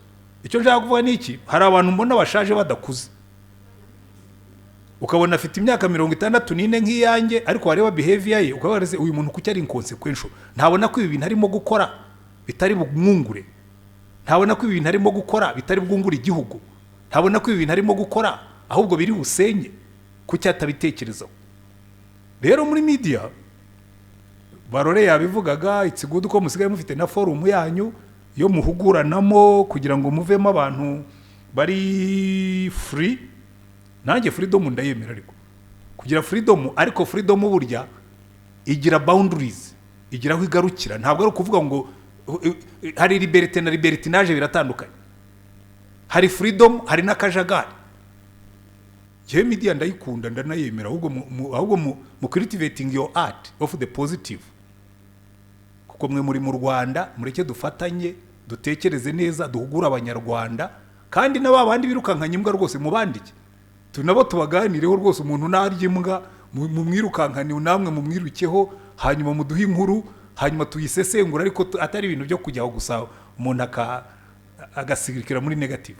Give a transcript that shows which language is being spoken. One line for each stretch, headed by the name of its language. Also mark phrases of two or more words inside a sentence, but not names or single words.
Kinyarwanda: Icyo nshaka kuvuga ni iki, hari abantu mbona bashaje badakuze, ukabona afite imyaka 64 nk'iyanjye, ariko wareba behavior ye ukabona uyu muntu kuki ari inconsequential, ntabona ko ibi bintu arimo gukora bitari bumwungure, ntabona ko ibi bintu arimo gukora bitari bwungure igihugu, ntabona ko ibi bintu arimo gukora ahubwo biri busenye, kuki atabitekerezaho. Rero muri media Barore yabivugaga,
English: it's good
Kinyarwanda: ko musigaye mufite na forum yanyu yo muhuguranamo kugira ngo muvemo abantu bari free. Nanjye freedom ndayemera, ariko kugira freedom, ariko freedom burya igira boundaries, igira aho igarukira. Ntabwo ari ukuvuga ngo hari liberté na libertinage biratandukanye. Hari freedom, hari n'akajagari. Je media ndayikunda ndanayemera, ahubwo mu
English: cultivating your art of the positive.
Kinyarwanda: Kuko mwe muri mu Rwanda, mureke dufatanye, dutekereze neza, duhugura abanyarwanda, kandi n'abandi birukankanye imbwa rwose mubandike. Tunabo tubaganireho rwose, umuntu narya imbwa mu mwirukankane, namwe mu mwirukeho, hanyuma muduhe inkuru, hanyuma tuyisesengura, ariko atari ibintu byo kujyaho gusa umuntu agasigikira muri negative.